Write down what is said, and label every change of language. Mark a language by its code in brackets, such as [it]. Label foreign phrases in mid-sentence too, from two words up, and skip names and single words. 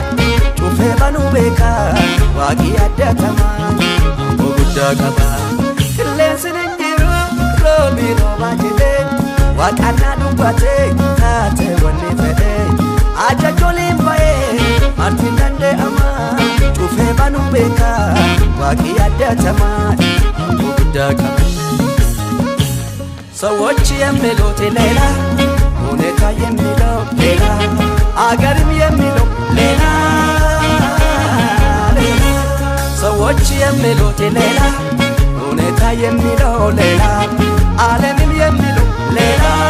[om] cufee banuu beeka waaqii addatamaa amboo guddaa qaba qilleensi hin jiru roobii roobaa jedhee wakana dubbate taate wanni fedhe ajajoliin ba'ee martiin dandee amaan cufee banuu beeka waaqii addatamaa amboo guddaa qaba [am] ሰዎች የሚሉት ሌላ ሁኔታ የሚለው ሌላ አገርም የሚለው ሌላ ሌላ ሰዎች የሚሉት ሌላ ሁኔታ የሚለው ሌላ ዓለምም የሚለው ሌላ